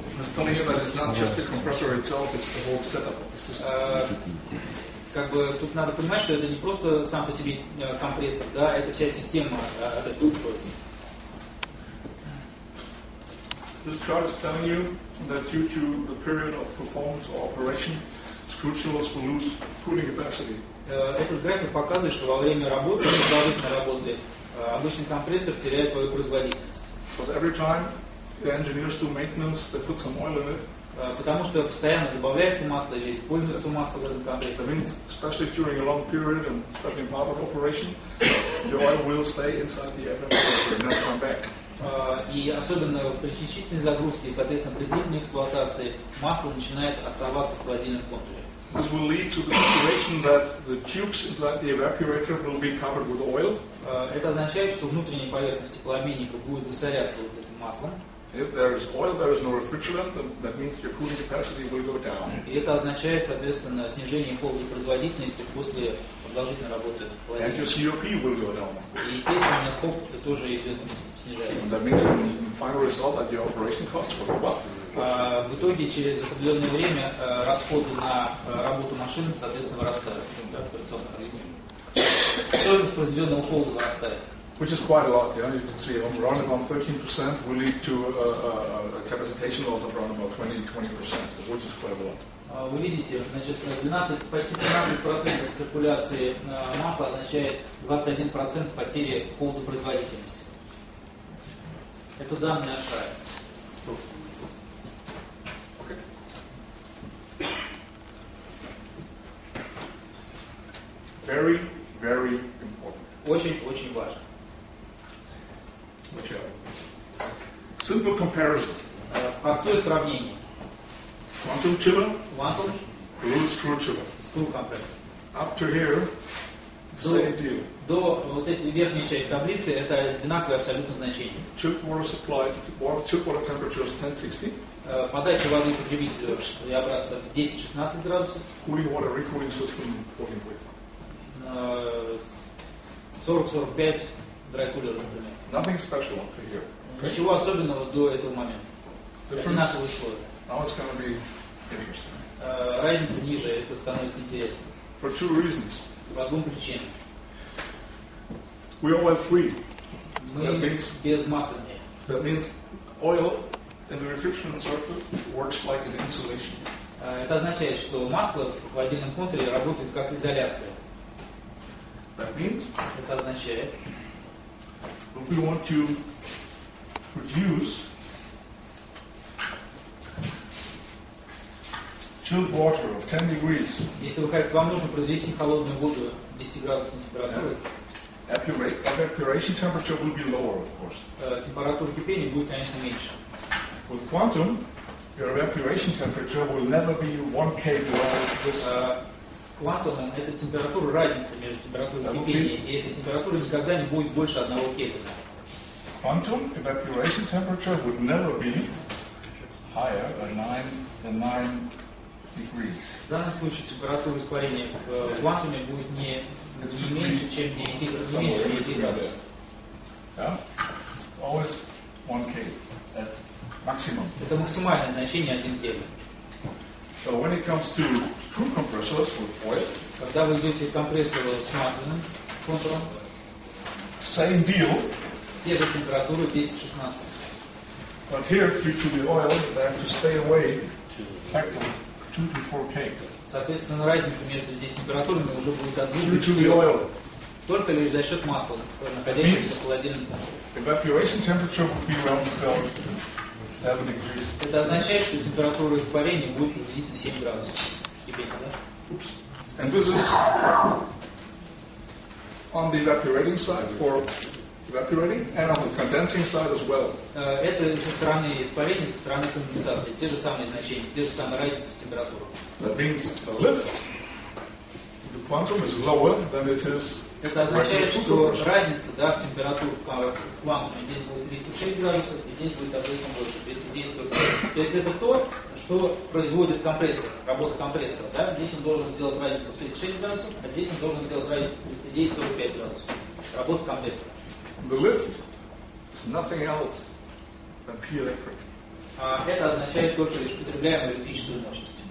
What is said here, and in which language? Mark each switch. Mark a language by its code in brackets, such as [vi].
[en] It's telling you that it's not just the compressor itself, it's the whole setup of the system. [ru] Как бы тут надо понимать, что это не просто сам по себе компрессор, да, это вся система от этого устроится. [en] This chart is telling you that due to the period of performance or operation, screw chillers will lose cooling capacity. [ru] Этот график показывает, что во время работы, продолжительной работы, обычный компрессор теряет свою производительность. [en] Because every time the engineers do maintenance, they put some oil in it. [ru] Потому что постоянно добавляется масло или используется масло в этом [en] That [ru] компрессе. [en] means, especially during a long period and especially in part of operation, the oil will stay inside the evaporator and not come back. [ru] И особенно при частичной загрузке, и, соответственно, при длительной эксплуатации масло начинает оставаться в холодильном контуре. [en] This will lead to the situation that the tubes inside the evaporator will be covered with oil. [ru] Это означает, что внутренняя поверхность теплообменника будет засоряться вот этим маслом. [en] If there is oil, there is no refrigerant, that means your cooling capacity will go down. [ru] И это означает, соответственно, снижение холодопроизводительности после продолжительной работы [en] And your [ru] холодильника. [en] COP will go down, of [ru] И, [en] course. [ru] естественно, у нас хоп тоже идет снижается. [en] And that means in final result that your operation costs will go up. [ru] В итоге, через определенное время расходы на работу машины, соответственно, вырастают. Да, операционно разгон. Стоимость произведенного холода вырастает. [en] Which is quite a lot, yeah. You can see around about 13% will lead to a capacitation loss of around about 20%, which is quite a lot. [ru] Вы видите, значит, почти 13% циркуляции масла означает 21% потери холодопроизводительности. Это данные Ашая. [en] Very, very important. [ru] Очень-очень важно. [en] Watch out. Simple comparison. [ru] Простое сравнение. [en] Quantum chiller, Quantum blue screw chiller. screw compressor. Up to here, same deal. [ru] До вот этой верхней части таблицы это одинаковое абсолютно значение. [en] Chilled water supply, chilled water temperature is 1060. [ru] Подача воды потребителю и обратно 10-16 градусов. [en] Cooling water recooling system 1445. [ru] 40-45 драйкулер, например. [en] Nothing special up to here. [ru] Ничего особенного до этого момента. [en] Difference. [ru] Одинаковые условия. [en] Now it's going to be interesting. [ru] Разница ниже, это становится интересно. [en] For two reasons. [ru] По двум причинам. [en] We are oil free. [ru] Мы без масляния. [en] That means oil in the refrigerant circuit works like an insulation. [ru] Это означает, что масло в холодильном контуре работает как изоляция. [en] That means [ru] Это означает, [en] if we want to produce chilled water of 10 degrees, [ru] если вам нужно произвести холодную воду 10 градусной температуры, [en] evaporation temperature will be lower, of course. [ru] температура кипения будет, конечно, меньше. [en] With quantum, your evaporation temperature will never be 1 K below this. [ru] С квантумом это температура, разница между температурой кипения и этой температурой никогда не будет больше 1 Кельвина. [en] Quantum evaporation temperature would never be higher than 9 degrees. [ru] В данном случае температура испарения в квантуме будет не меньше, чем 9 градусов. [en] Yeah? Always 1 K. That's maximum. [ru] Это максимальное значение 1 Кельвин. [en] So when it comes to screw compressors with oil, [ru] Когда вы идете к компрессору с масляным контуром, [en] same deal. [ru] те же температуры 10-16. [en] But here, due to the oil, they have to stay away factor 2 to 4 K. [ru] Соответственно, разница между здесь температурами уже будет от 2 [en] Due [ru] до [en] to the [ru] 4. [en] oil, [ru] Только лишь за счет масла, находящегося в холодильном контуре. [en] evaporation temperature would be around 11 degrees. [ru] Это означает, что температура испарения будет приблизительно 7 градусов кипения, да? [en] Oops. And this is on the evaporating side for evaporating and on the condensing side as well. [ru] Это со стороны испарения, со стороны конденсации. Те же самые значения, те же самые разницы в температурах. [en] That means the lift, the quantum is lower than it is. [ru] Это означает, что разница, да, в температуре в квантуме здесь будет 36 градусов, и здесь будет, соответственно, больше, 39-45. То есть это то, что производит компрессор, работа компрессора. Да? Здесь он должен сделать разницу в 36 градусов, а здесь он должен сделать разницу в 39-45 градусов. Работа компрессора. [en] The lift is nothing else than P electric. [ru] А это означает только лишь потребляемую электрическую мощность.